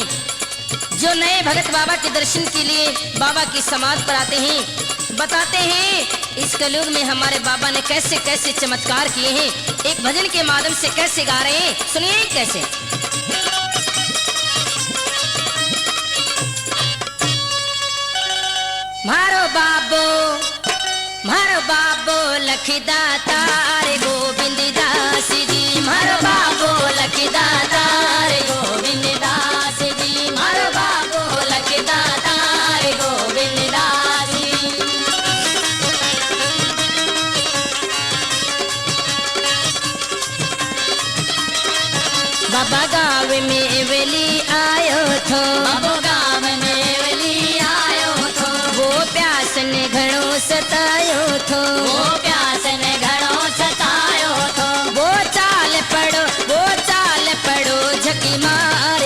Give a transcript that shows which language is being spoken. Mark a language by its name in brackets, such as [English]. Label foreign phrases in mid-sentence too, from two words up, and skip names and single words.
[Hindi] जो नए भगत बाबा के दर्शन के लिए बाबा की समाधि पर आते हैं, बताते हैं इस कलयुग में हमारे बाबा ने कैसे कैसे चमत्कार किए हैं। एक भजन के माध्यम से कैसे गा रहे हैं, सुनिए कैसे। [Marwari] मारो बाबो लखीदाता रे गोविंद दास जी, मारो बाबो लखीदाता रे गोविंद दास जी, मारो बाबो लखीदाता रे गोविंद दास जी। बाबा गाँव में वेली आयो थो, बाबा गाँव में वेली आयो थो, वो प्यास ने घणो सतायो थो, वो प्यास ने घणो सतायो थो, वो चाल पड़ो झकी मार